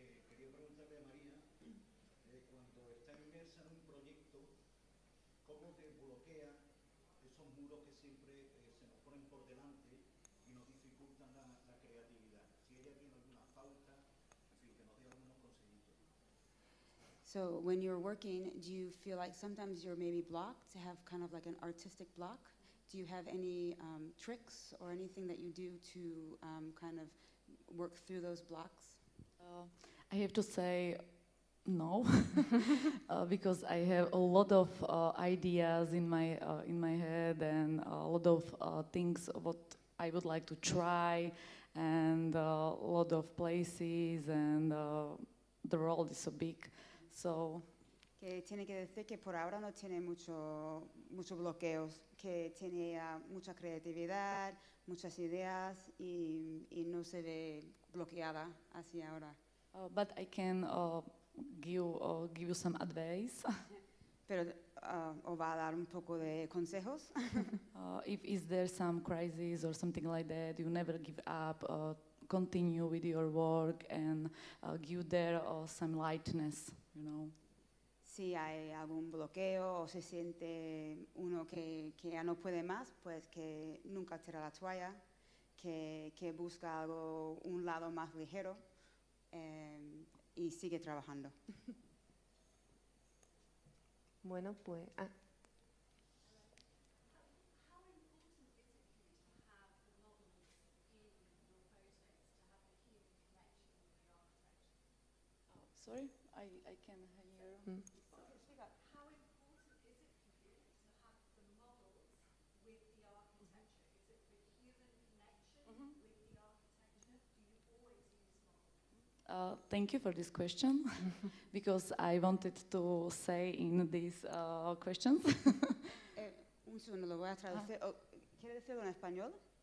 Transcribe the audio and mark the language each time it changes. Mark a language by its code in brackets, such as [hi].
[es] Quería preguntarle a María, cuando está inmersa en un proyecto, ¿cómo desbloquea esos muros que siempre se nos ponen por delante y nos dificultan la creatividad? Si ella tiene alguna pauta, en fin, que nos dé algunos consejitos. [en] So when you're working, do you feel like sometimes you're maybe blocked, to have kind of like an artistic block? Do you have any tricks or anything that you do to kind of work through those blocks? I have to say no, because I have a lot of ideas in my head and a lot of things what I would like to try, and a lot of places, and the world is so big. So [es] Que tiene que decir que por ahora no tiene muchos bloqueos, que tiene mucha creatividad, muchas ideas y no se ve bloqueada hacia ahora. [en] but I can give you some advice. [es] Pero os va a dar un poco de consejos. [en] If is there some crisis or something like that, you never give up. Continue with your work and give there some lightness, you know. [es] Si hay algún bloqueo o se siente uno que ya no puede más, pues que nunca tira la toalla, que busca un lado más ligero y sigue trabajando. Bueno, pues... [en] Sorry, I can hear. How important is it for you to have the models with the architecture? Is it for human connection with the architecture? Do you always use models? Thank you for this question, because I wanted to say in these questions. [es] Un segundo, lo voy a traducir. Oh, ¿quiere decirlo en español?